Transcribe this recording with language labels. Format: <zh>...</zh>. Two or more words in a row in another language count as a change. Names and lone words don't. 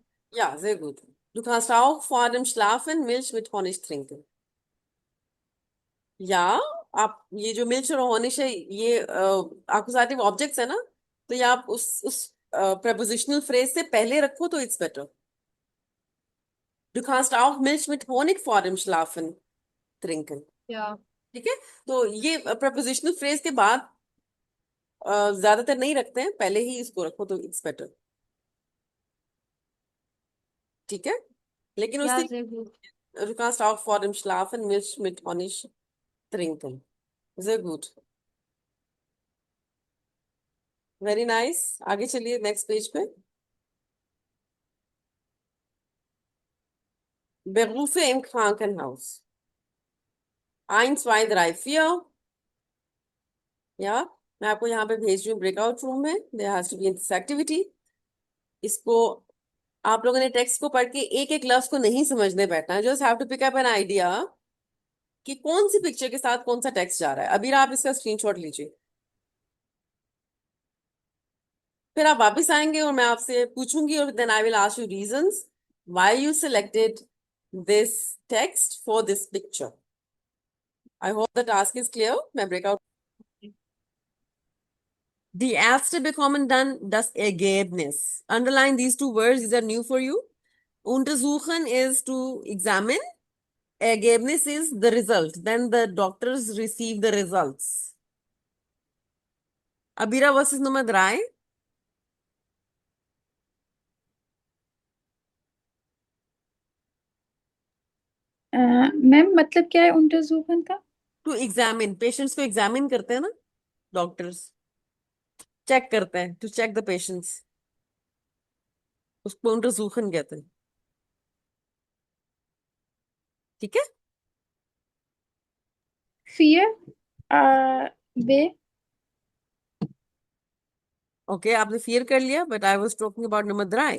<de>Ja, sehr gut. Du kannst auch vor dem Schlafen Milch mit Honig trinken.</de> <hi>या आप ये जो मिल्क और हॉनिश है ये</hi> <en>accusative objects</en> <hi>है ना, तो ये आप उस</hi> <en>prepositional phrase</en> <hi>से पहले रखो तो</hi> <en>it's better.</en> <de>Du kannst auch Milch mit Honig vor dem Schlafen trinken. Ja.</de> <hi>ठीक है, तो ये</hi> <en>prepositional phrase</en> <hi>के बाद ज्यादातर नहीं रखते हैं, पहले ही इसको रखो तो</hi> <en>it's better.</en> <hi>ठीक है, लेकिन</hi> <de>Ja,</de> <hi>उससे</hi> <de>sehr gut. du kannst auch vor dem Schlafen Milch mit Honig trinken. Sehr gut.</de> <en>very nice.</en> <hi>आगे चलिए</hi> <en>next page</en> <hi>पे.</hi> <de>Berufe im Krankenhaus. 1, 2, 3, 4.</de> <hi>या मैं आपको यहाँ पे भेज रही हूँ</hi> <en>breakout room</en> <hi>में.</hi> <en>there has to be this activity.</en> <hi>इसको आप लोगों ने टेक्स्ट को पढ़ के एक एक लफ्ज को नहीं समझने बैठना है.</hi> <en>just have to pick up an idea</en> <hi>कि कौन सी पिक्चर के साथ कौन सा टेक्स्ट जा रहा है. अभी आप इसका स्क्रीनशॉट लीजिए, फिर आप वापस आएंगे और मैं आपसे पूछूंगी और</hi> <en>then I will ask you reasons why you selected this text for this picture. I hope the task is clear. मैं ब्रेकआउट.</en> <de>Die Ärzte bekommen dann das Ergebnis.</de> <en>Underline these two words, these are new for you. Untersuchen is to examine. Ergebnis is the result. Then the doctors receive the results.</en> <de>Abira, was ist Nummer 3?</de> <hi>मैम मतलब क्या है untersuchen का?</hi> <en>To examine. Patients को examine</en> <hi>करते हैं ना</hi> <en>doctors.</en> <hi>चेक करते हैं.</hi> <en>To check the patients.</en> <hi>उसको untersuchen कहते हैं. ठीक है? 4 B.</hi> <en>ओके,</en> <hi>आपने फियर कर लिया,</hi> <en>but I was talking about number 3.</en>